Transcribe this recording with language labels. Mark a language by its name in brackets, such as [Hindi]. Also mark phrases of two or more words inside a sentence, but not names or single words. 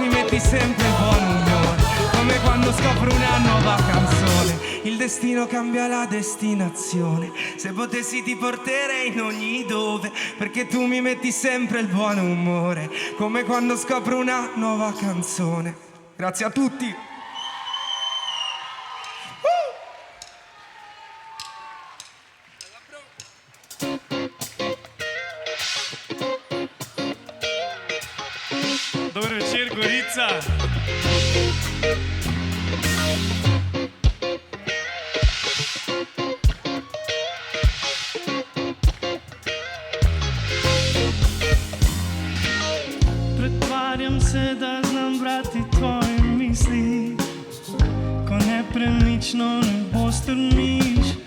[Italian] metti sempre buon umore, come quando scopro una nuova canzone. Il destino cambia la destinazione, se potessi ti porterei in ogni dove, perché tu mi metti sempre il buon umore, come quando scopro una nuova canzone. Grazie a tutti. [Croatian] Dobar večer, Gorica. [Slovenian] Pretvarjam se, da znam brati tvoje misli, ko nepremično nebo strmiš,